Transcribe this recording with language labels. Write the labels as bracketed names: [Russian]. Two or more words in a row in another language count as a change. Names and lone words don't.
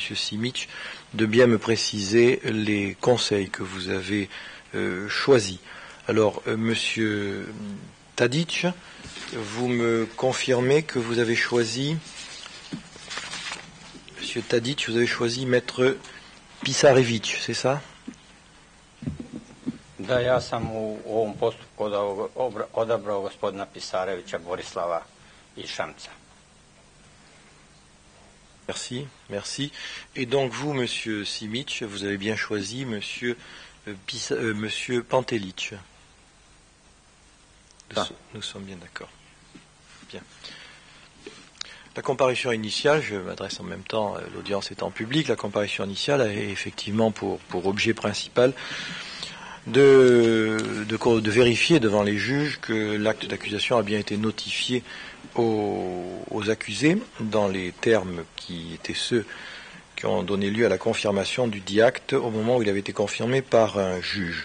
[French] Simić, de bien me préciser les conseils que vous avez choisis. Alors, M. Tadić, vous me confirmez que vous avez choisi, M. Tadić, vous avez choisi Maître Pisarević, c'est ça? [Serbian] Da, ja sam u ovom postupku odabrao gospodina Pisarevića Borislava iz Šamca. [French] Merci, merci. Et donc vous, Monsieur Simić, vous avez bien choisi Monsieur Pantelić. Nous sommes bien d'accord. Bien. La comparution initiale, je m'adresse en même temps, l'audience étant publique, la comparution initiale a effectivement pour objet principal de vérifier devant les juges que l'acte d'accusation a bien été notifié aux accusés dans les termes qui étaient ceux qui ont donné lieu à la confirmation du dit acte au moment où il avait été confirmé par un juge.